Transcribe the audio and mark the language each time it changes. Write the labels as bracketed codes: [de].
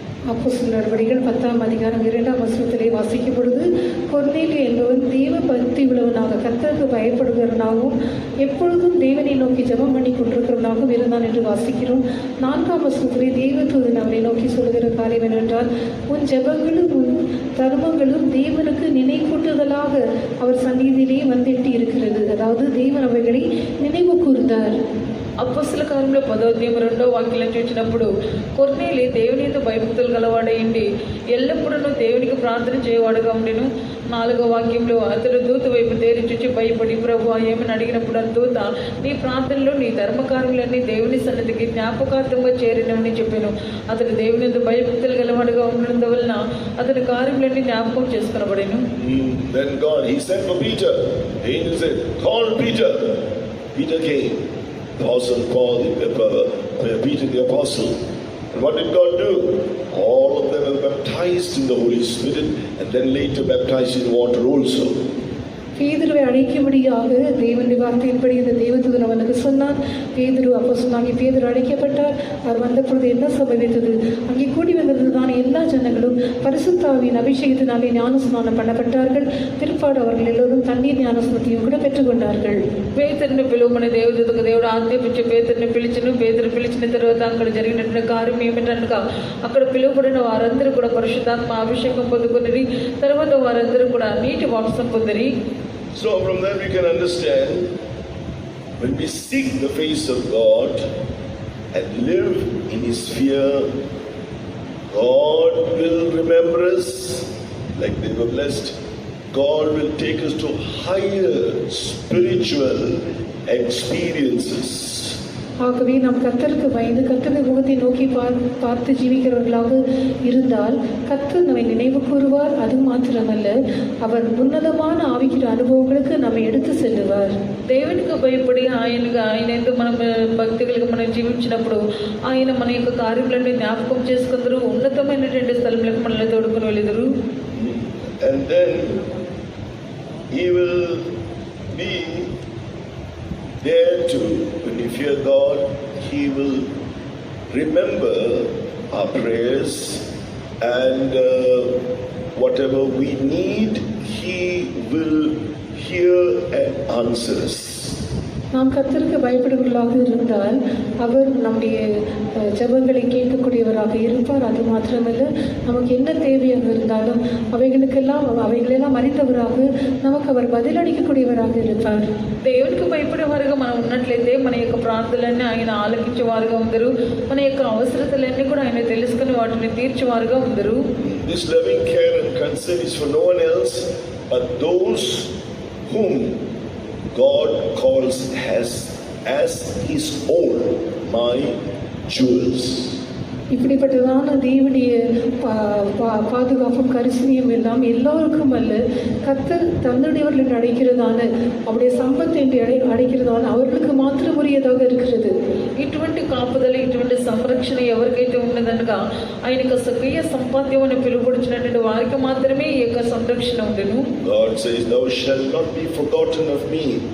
[ta] அப்போஸ்தலர் நடவடிக்கைகள் 10 அதிகாரம் 2 வசனத்திலே வாசிக்கும் பொழுது கொர்நேலியு என்பவன் தேவ பக்தி உள்ளவனாக கர்த்தருக்கு பயப்படுகிறவனாகவும் எப்பொழுதும் தேவனை நோக்கி ஜெபம் பண்ணி கொண்டிருக்கிறவனாகவும் இருந்தான் என்று வாசிக்கிறோம். 4 வசனத்திலே தேவதூதன் அவனை நோக்கி சொல்கிற காரியம் என்னவென்றால், உன் ஜெபங்களும் உன் தர்மங்களும் தேவனுக்கு நினைவூட்டுதலாக அவர் சந்நிதியிலே வந்தெட்டி இருக்கிறது. அதாவது தேவன் அவைகளை நினைவு கூர்ந்தார். [te] అపొస్తల కార్యములో 10వ వాక్యం చూసినప్పుడు కొర్నేలి దేవుని యందు భయభక్తులు గలవాడైండి ఎల్లప్పుడూ దేవునికి ప్రార్థన చేయవాడుగా ఉండెను. 4వ వాక్యంలో అతడు దూత వైపు తేరి చూచి భయపడి, ప్రభువా ఏమని అడిగినప్పుడు ఆ దూత, నీ ప్రార్థనలో నీ ధర్మకార్యాలన్నీ దేవుని సన్నిధికి జ్ఞాపకార్థంగా చేరినవని చెప్పాను. అతడు దేవుని యందు భయభక్తులు గలవాడుగా ఉండడం వలన అతని కార్యములన్నీ జ్ఞాపకం చేసుకొనబడెను. [en] Then God, he sent for Peter. The angel said, call Peter. Peter came. The apostle called Peter the apostle. And what did God do? All of them were baptized in the Holy Spirit and then later baptized in water also. [ta] பேதுருவை அழைக்கும்படியாக தேவனுடைய வார்த்தையின்படி இந்த தேவதூதன் அவனுக்கு சொன்னான். பேதுரு அப்போஸ்தலனாகிய பேதுரு அழைக்கப்பட்டார். அவர் வந்த பொழுது என்ன சம்பவித்தது? அங்கே கூடி வந்திருந்ததான எல்லா ஜனங்களும் பரிசுத்த ஆவியின் அபிஷேகத்தினாலே ஞானஸ்நானம் பண்ணப்பட்டார்கள். பிற்பாடு அவர்கள் எல்லோரும் தண்ணீர் ஞானஸ்நானத்தையும் கூட பெற்றுக்கொண்டார்கள். [te] పేతురుని పిలువమని దేవుడికి దేవుడు ఆజ్ఞాపించి పేతురుని పిలిచిను. పేతురు పిలిచిన తర్వాత అక్కడ జరిగినటువంటి కార్యం ఏమిటనగా, అక్కడ పిలువబడిన వారందరూ కూడా పరిశుద్ధాత్మ అభిషేకం పొందుకుని తర్వాత వారందరూ కూడా నీటి బాప్తిసం పొందిరి. [en] So from that we can understand, when we seek the face of God and live in His fear, God will remember us like they were blessed. God will take us to higher spiritual experiences. [ta] ஆகவே நாம் கர்த்தருக்கு பயந்து கர்த்தருடைய முகத்தை நோக்கி பார்த்து ஜீவிக்கிறவர்களாக இருந்தால் கர்த்தர் நம்மை நினைவு கூறுவார். அது மாத்திரமல்ல, அவர் உன்னதமான ஆவிக்கிற அனுபவங்களுக்கு நம்மை எடுத்து செல்லுவார். [te] దేవునికి భయపడి ఆయన ఎందు మనం భక్తి కలిగి మనం జీవించినప్పుడు ఆయన మన యొక్క కార్యములను జ్ఞాపకం చేసుకుందరు, ఉన్నతమైనటువంటి స్థలంలోకి మనల్ని తోడుకొని వెళ్ళిదరు. [en] And then he will be there to, when you fear God, he will remember our prayers, and whatever we need, he will hear and answer us. [ta] நாம் கர்த்தருக்கு பயப்படுவர்களாக இருந்தால் அவர் நம்முடைய ஜெபங்களை கேட்கக்கூடியவராக இருப்பார். அது மாத்திரமல்ல, நமக்கு என்ன தேவையாக இருந்தாலும் அவைகளெல்லாம் அறிந்தவராக நமக்கு அவர் பதிலளிக்கக்கூடியவராக இருப்பார். [te] దేవునికి భయపడేవారుగా మనం ఉన్నట్లయితే మన యొక్క ప్రార్థనలన్నీ ఆయన ఆలకించేవారుగా ఉందరు, మన యొక్క అవసరతలన్నీ కూడా ఆయన తెలుసుకుని వాటిని తీర్చేవారుగా ఉందరు. [en] This loving care and concern is for no one else but those whom God calls as his own, my jewels. [ta] இப்படிப்பட்டதான தேவனுடைய பாதுகாப்பும் கரிசனையும் எல்லாம் எல்லோருக்கும் அல்ல, கர்த்தர் தன்னுடையவர்கள் அடைக்கிறதான அவருடைய சம்பத்தை அடைக்கிறதான அவர்களுக்கு மாத்திரம் உரியதாக இருக்கிறது. [te] ఇటువంటి కాపుదల, ఇటువంటి సంరక్షణ ఎవరికైతే ఉన్నదనగా ఆయనకు స్వకీయ సంపాద్యం అని పిలువబడుచున్నటువంటి వారికి మాత్రమే ఈ యొక్క సంరక్షణ ఉండెను. [en] God says, "Thou shalt not be forgotten of me."